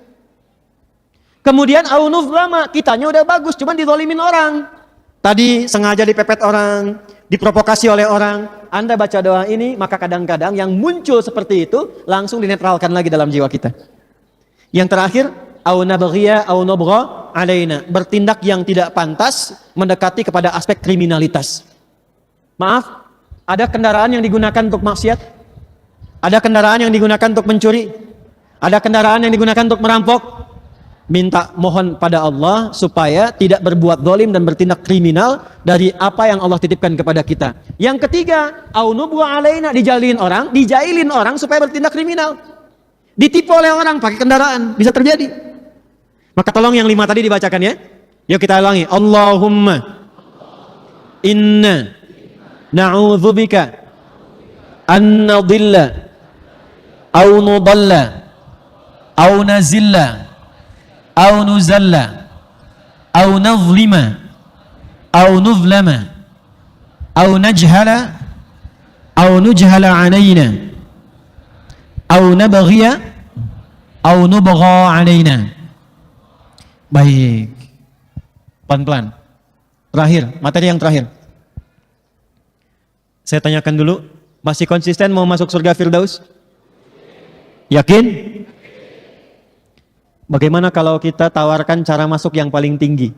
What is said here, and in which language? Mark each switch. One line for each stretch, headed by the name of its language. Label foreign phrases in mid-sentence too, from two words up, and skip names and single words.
Indonesian: Kemudian, aunuf lama, kitanya udah bagus, cuman dizolimin orang. Tadi sengaja dipepet orang, diprovokasi oleh orang. Anda baca doa ini, maka kadang-kadang yang muncul seperti itu langsung dinetralkan lagi dalam jiwa kita. Yang terakhir,
Arabic: أو نبغي أو يبغى علينا,
Indonesian: bertindak yang tidak pantas mendekati kepada aspek kriminalitas. Maaf, ada kendaraan yang digunakan untuk maksiat, ada kendaraan yang digunakan untuk mencuri, ada kendaraan yang digunakan untuk merampok. Minta mohon pada Allah supaya tidak berbuat zalim dan bertindak kriminal dari apa yang Allah titipkan kepada kita. Yang ketiga,
Arabic: أو يبغى علينا,
Indonesian: dijailin orang supaya bertindak kriminal. Ditipu oleh orang pakai kendaraan, bisa terjadi. Maka tolong yang 5 tadi dibacakan ya. Yuk kita ulangi.
Arabic: اللهم إنا نعوذ بك أن نضل أو نضل أو نزل أو نزل أو نظلم أو نظلم أو نجهل أو يجهل علينا أو نبغي أو يبغى علينا.
Indonesian: Baik, pelan-pelan. Terakhir, materi yang terakhir. Saya tanyakan dulu, masih konsisten mau masuk surga Firdaus? Yakin? Bagaimana kalau kita tawarkan cara masuk yang paling tinggi?